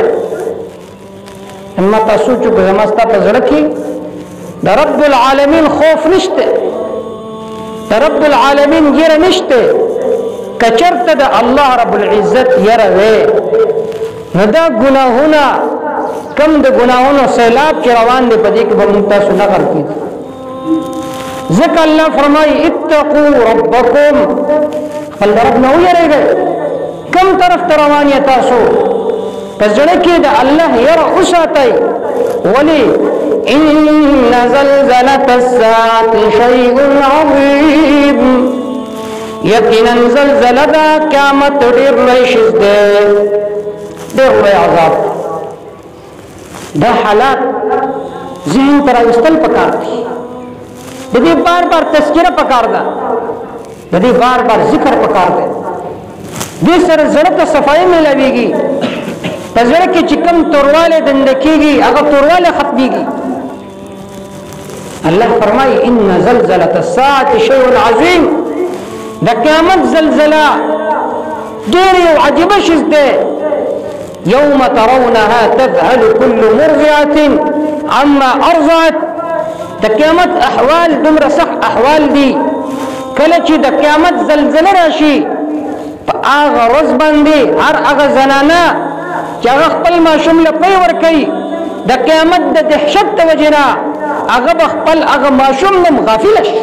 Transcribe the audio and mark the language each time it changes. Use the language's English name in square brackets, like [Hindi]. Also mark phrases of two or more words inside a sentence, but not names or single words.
[Pashto] اما تاسو چې زما ستا په زړه کې د رب العالمین خوف نشته، د رب العالمین یره نشته، کچرته د الله رب العزت یره وې نو دا ګناهونه کم د ګناهونو سیلاب چې روان دی په دې کې به موږ تاسو نه غلطي. ځکه الله فرمایي [Arabic] اتقوا ربکم، [Pashto] خپل رب نه ویریږئ. کم طرف ته روان یې تاسو؟ په زړه کې د الله یره وساتئ. ولې؟ [Arabic] ان زلزلة الساعة شیء عظیم، [Pashto] یقینا زلزله دا قیامت ډېر لوی شی دی، ډېر لوی عذاب. دا حالات ذهن ته راوستل پکار دي، د دې بار بار تذکره پکار ده، د دې بار بار ذکر پکار ده. دې سره زړه ته صفایي ملاویږي، په زړه کې چې کوم تورواله دنده کېږي هغه تورواله ختمېږي. الله فرمایي [Arabic] ان زلزلة الساعة شیء عظیم، [Pashto] د قیامت زلزله ډېر یو عجیبه شی دی. [Arabic] یوم ترونها تذهل كل مرضعة عما ارضعت، [Pashto] د قیامت احوال دومره سخت احوال دي. کله چې د قیامت زلزله راشي په هغه ورځ باندې هر هغه زنانه چې هغه خپل ماشوم له پی ورکوي د قیامت د دهشت د وجې نه هغه به خپل هغه ماشوم نه غافله شي.